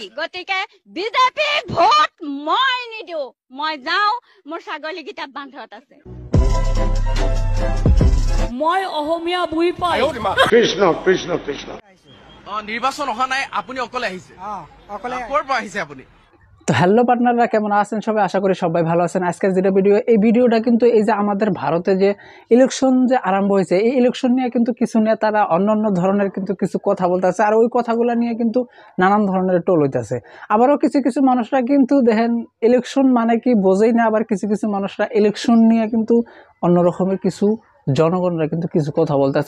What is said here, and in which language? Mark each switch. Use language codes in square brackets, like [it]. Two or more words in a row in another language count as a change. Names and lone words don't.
[as] গতিকে বিজেপি ভোট মই নিদিও, মই যাওঁ, মোৰ ছাগলীকেইটা বান্ধত আছে। মই অসমীয়া বুই পাই। কৃষ্ণ কৃষ্ণ কৃষ্ণ। নির্বাচন অহা নাই, আপনি অকলে আহিছে? অকলে। ক'ৰ পৰা আহিছে আপনি? [bn] তো [en] hello partners, [bn] কেমন আছেন সবাই? আশা করি সবাই ভালো আছেন। আজকের যেটা ভিডিও, এই ভিডিওটা কিন্তু এই যে আমাদের ভারতে যে ইলেকশন যে আরম্ভ হয়েছে, এই ইলেকশন নিয়ে কিন্তু কিছু নেতারা অন্য ধরনের কিন্তু কিছু কথা বলতেছে, আর ওই কথাগুলো নিয়ে কিন্তু নানান ধরনের টোল হইতেছে। আবারও কিছু মানুষরা কিন্তু দেখেন ইলেকশন মানে কি বোঝেই না, আবার কিছু মানুষরা ইলেকশন নিয়ে কিন্তু অন্য রকমের কিছু জনগণরা কিন্তু কিছু কথা বলতেছে।